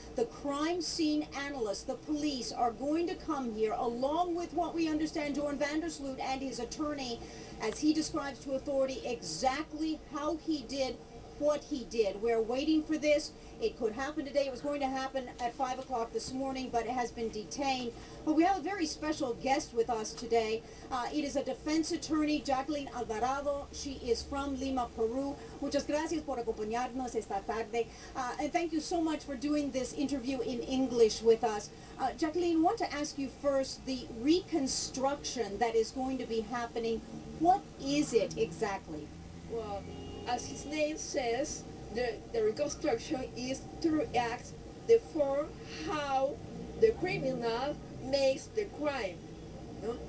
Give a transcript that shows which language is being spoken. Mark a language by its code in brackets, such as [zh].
[en] The crime scene analysts, the police, are going to come here, along with what we understand Joran Sloot and his attorney, as he describes to authority exactly how he did what he did. We're waiting for this. It could happen today. It was going to happen at 5 o'clock this morning, but it has been detained. But we have a very special guest with us today. It is a defense attorney, Jacqueline Alvarado. She is from Lima, Peru. [es] Muchas gracias por acompañarnos esta tarde. [en] And thank you so much for doing this interview in English with us. Jacqueline, I want to ask you first, the reconstruction that is going to be happening, what is it exactly? Well, as his name says, the reconstruction is to react the form how the criminal makes the crime. No?